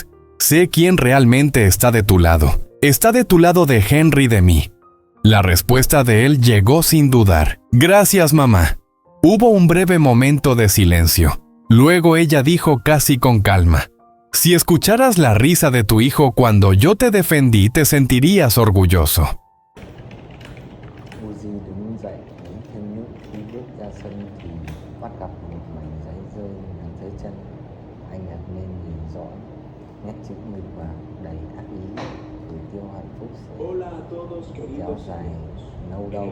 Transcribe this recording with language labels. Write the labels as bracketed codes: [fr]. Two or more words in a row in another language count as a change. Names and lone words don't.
[es] Sé quién realmente está de tu lado. Está de tu lado de Henry y de mí». La respuesta de él llegó sin dudar. «Gracias, mamá». Hubo un breve momento de silencio. Luego ella dijo casi con calma: «Si escucharas la risa de tu hijo cuando yo te defendí, te sentirías orgulloso». [vi] Uzi đứng dậy uống thêm nước. Khi bước ra sân thì bắt gặp một mảnh giấy rơi nằm dưới chân. Anh ngạc nhiên nhìn rõ nét chữ nghịch và đầy ác ý. Gửi Tiêu hạnh phúc sẽ kéo dài nâu đâu.